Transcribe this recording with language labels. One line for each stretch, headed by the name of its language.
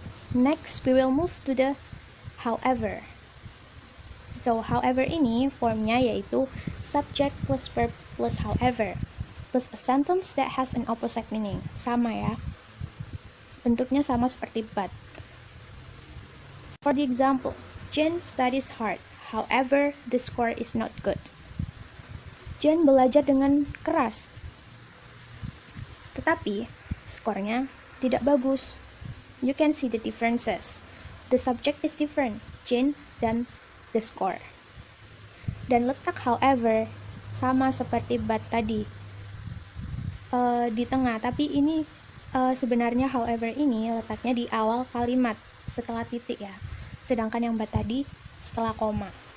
English: Next we will move to the however. So however
Indonesian: ini formnya yaitu
English: subject plus verb plus however plus a sentence that has an opposite meaning.
Indonesian: Sama ya. Bentuknya sama seperti but.
English: For the example, Jane studies hard. However, the score is not good.
Indonesian: Jane belajar dengan keras. Tetapi skornya tidak bagus.
English: You can see the differences. The subject is different, Jane dan the score.
Indonesian: Dan letak however sama seperti but tadi di tengah, tapi ini sebenarnya however ini letaknya di awal kalimat setelah titik ya, sedangkan yang but tadi setelah koma.